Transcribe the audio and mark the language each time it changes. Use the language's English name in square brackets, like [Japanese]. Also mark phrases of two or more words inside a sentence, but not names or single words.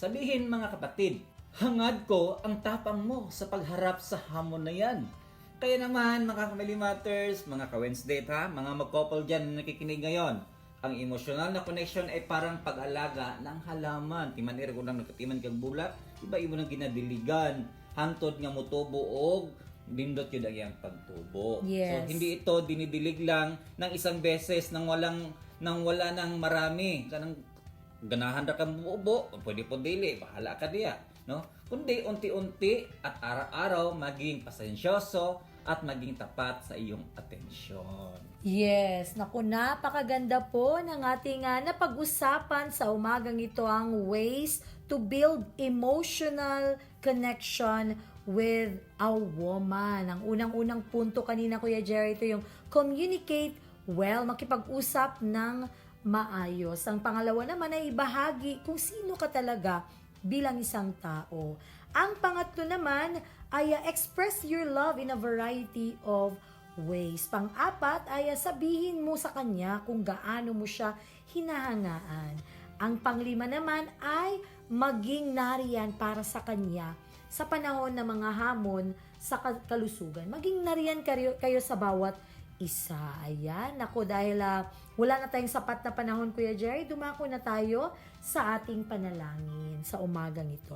[Filipino] Sabihin mga kapatid, hangad ko ang tapang mo sa pagharap sa hamon na yan. Kaya naman, mga Family Matters, mga ka-Wednesday ha, mga mag-couple dyan na nakikinig ngayon, ang emosyonal na connection ay parang pag-alaga ng halaman. [Cebuano] Timan ko lang nagkatiman kag bulat, iba-iba nang ginadiligan, hantod nga motubo og dindot yun ang iyang pagtubo. [Filipino] Yes. So hindi ito dinidilig lang ng isang beses nang wala nang marami. [Cebuano] Kanang ganahan ra kang bubo, pwede po dili, bahala ka diya, no? [Filipino] Kundi unti-unti at araw-araw maging pasensyoso at maging tapat sa iyong atensyon. Yes, naku, napakaganda po ng ating napag-usapan sa umagang ito, ang [English] ways to build emotional connection with a woman. [Filipino] Ang unang-unang punto kanina, Kuya Jerry, ito yung [English] communicate well, [Filipino] makipag-usap ng maayos. Ang pangalawa naman ay ibahagi kung sino ka talaga bilang isang tao. Ang pangatlo naman ay [English] express your love in a variety of ways. [Filipino] Pang-apat ay sabihin mo sa kanya kung gaano mo siya hinahangaan. Ang panglima naman ay maging nariyan para sa kanya sa panahon ng mga hamon sa kalusugan. Maging nariyan kayo sa bawat isa. Ayan, ako dahil wala na tayong sapat na panahon, Kuya Jerry, dumako na tayo sa ating panalangin sa umagang ito.